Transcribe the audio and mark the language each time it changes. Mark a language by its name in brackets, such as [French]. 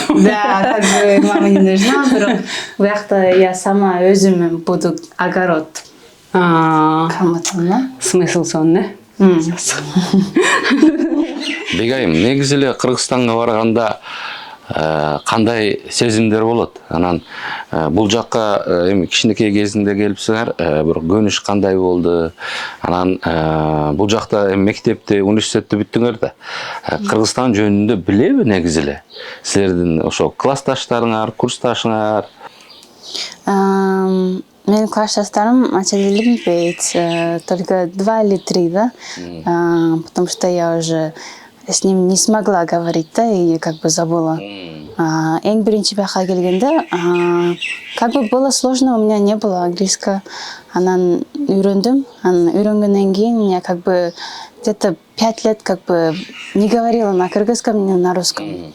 [Russian] Да, как бы мама не нужна, [Kyrgyz] бирок буякта [Russian] я сама [Kyrgyz] өзүм [Russian] буду огород [Kyrgyz] каматам, [Russian] Смысл сонны. [Kyrgyz] Бегайым, негизи эле Кыргызстанга барганда кандай сезимдер болот? Анан бул жакка эми кичинекей кезинде келипсиңер, бирок көнүш кандай болду? Анан бул жакта эми мектепти, университетти бүттүңөр да. Кыргызстан жөнүндө билеби негизи эле? Силердин ошо классташтарыңар, курсташыңар? Менин классташтарым анча деле билбейт, [Russian] только 2 или 3, да, потому что я уже с ним не смогла говорить, да, и как бы забыла. [Kyrgyz] Эң биринчи бияка келгенде, [Russian] как бы было сложно, у меня не было английского, [Kyrgyz] анан үйрөндүм, анан үйрөнгөндөн кийин [Russian] меня как бы где-то 5 лет как бы не говорила на кыргызском, ни на русском.